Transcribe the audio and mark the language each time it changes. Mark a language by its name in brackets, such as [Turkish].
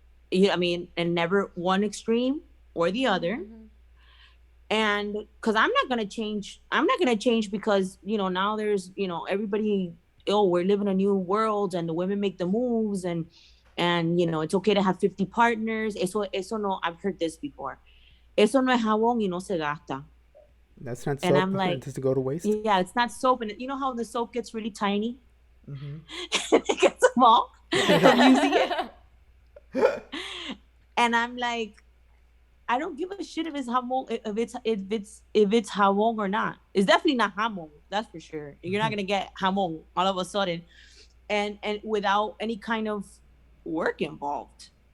[English] And never one extreme or the other. And because I'm not gonna change because now there's everybody. We're living a new world, and the women make the moves, and it's okay to have 50 partners. [Spanish] Eso no. [English] I've heard this before. [Spanish] Eso no es jabón y no se gasta. [English] That's not soap. And I'm like, does it go to waste? Yeah, it's not soap. And you know how the soap gets really tiny? It gets small from using it. And I'm like, I don't give a shit if it's jamon, if it's jamon or not. It's definitely not jamon, that's for sure. You're not gonna get jamon all of a sudden, and without any kind of work involved.